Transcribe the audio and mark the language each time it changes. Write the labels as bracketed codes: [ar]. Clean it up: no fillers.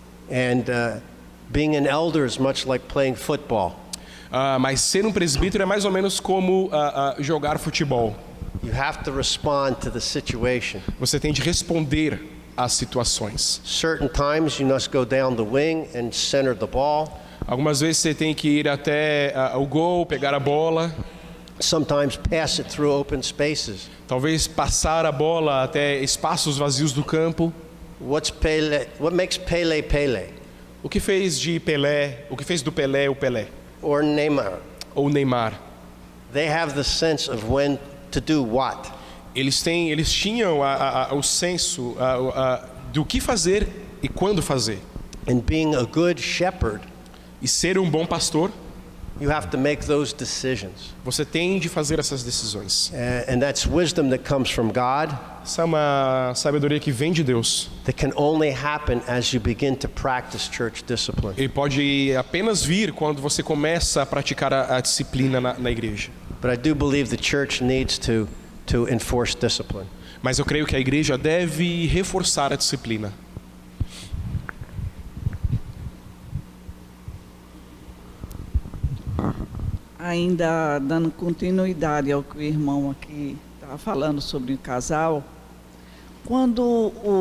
[en] And being an elder is much like playing football. [pt] Mas ser um presbítero é mais ou menos como jogar futebol. [en] You have to respond to the situation. [pt] Você tem de responder às situações. [en] Certain times you must go down the wing and center the ball. [pt] Algumas vezes você tem que ir até o gol, pegar a bola. [en] sometimes pass it through open spaces. [pt] Talvez passar a bola até espaços vazios do campo. [en] What makes Pele Pele? [pt] O que fez de Pelé, o que fez do Pelé o Pelé? [en] Or Neymar? [pt] Ou Neymar? [en] They have the sense of when to do what. [pt] Eles tinham o senso do que fazer e quando fazer. [en] And being a good shepherd, [pt] E ser um bom pastor, [en] you have to make those decisions. [pt] você tem de fazer essas decisões. [en] And that's wisdom that comes from God, [pt] Essa é uma sabedoria que vem de Deus. [en] that can only happen as you begin to practice church discipline. [pt] Ele pode apenas vir quando você começa a praticar a disciplina na igreja. [en] But I do believe the church needs to enforce discipline. [pt] Mas eu creio que a igreja deve reforçar a disciplina. Ainda dando continuidade ao que o irmão aqui estava falando sobre o casal, quando